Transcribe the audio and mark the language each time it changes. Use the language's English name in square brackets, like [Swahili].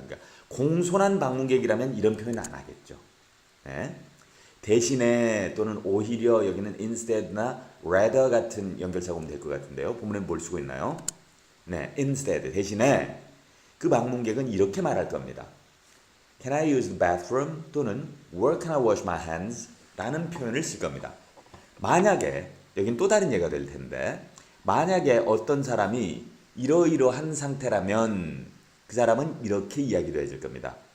[Korean] 그러니까 공손한 방문객이라면 이런 표현 안 하겠죠. 네. 대신에 또는 오히려 여기는 instead나 rather 같은 연결사가 오면 될 것 같은데요. 본문에 뭘 쓰고 있나요? 네, instead 대신에 그 방문객은 이렇게 말할 겁니다. [English] Can I use the bathroom? 또는 Where can I wash my hands? [Korean] 라는 표현을 쓸 겁니다. 만약에 여긴 또 다른 예가 될 텐데 만약에 어떤 사람이 이러이러한 상태라면 그 사람은 이렇게 이야기를 해줄 겁니다.